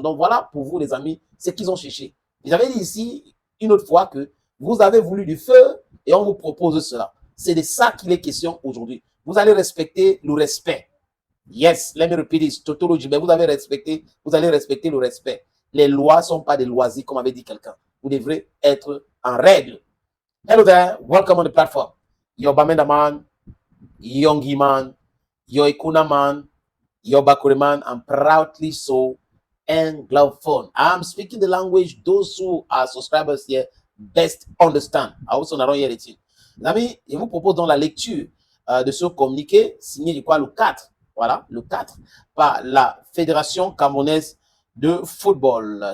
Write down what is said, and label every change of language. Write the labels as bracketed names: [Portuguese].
[French] Donc voilà pour vous, les amis, ce qu'ils ont cherché. J'avais dit ici une autre fois que vous avez voulu du feu et on vous propose cela. C'est de ça qu'il est question aujourd'hui. Vous allez respecter le respect. [English] Yes, let me repeat this. [French] Totoro Jimé, vous allez respecter le respect. Les lois ne sont pas des loisirs, comme avait dit quelqu'un. Vous devrez être en règle. [English] Hello there, welcome on the platform. Yo Bamenda man, Yongi man, Yo Ikuna man, Yo Bakure man, I'm proudly so Anglophone. I'm speaking the language those who are subscribers here best understand. I also not hear it. [French] Les amis, je vous propose donc la lecture de ce communiqué signé du quoi le 4, voilà, le 4, par la Fédération camerounaise de football.